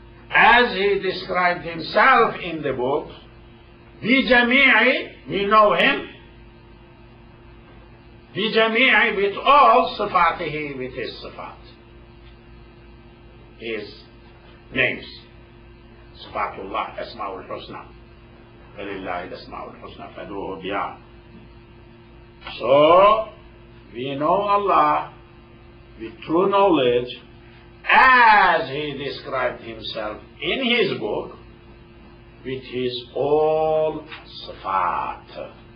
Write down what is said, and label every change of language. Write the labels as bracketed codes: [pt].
[en] As he described himself in the book, بجميع, we know him, بجميع, with all صفاته, with his صفات, his names. [ar] صفات الله أسماء الحسنى, فلله الأسماء الحسنى فادعوه بها. [en] So we know Allah with true knowledge as he described himself in his book with his all صفات.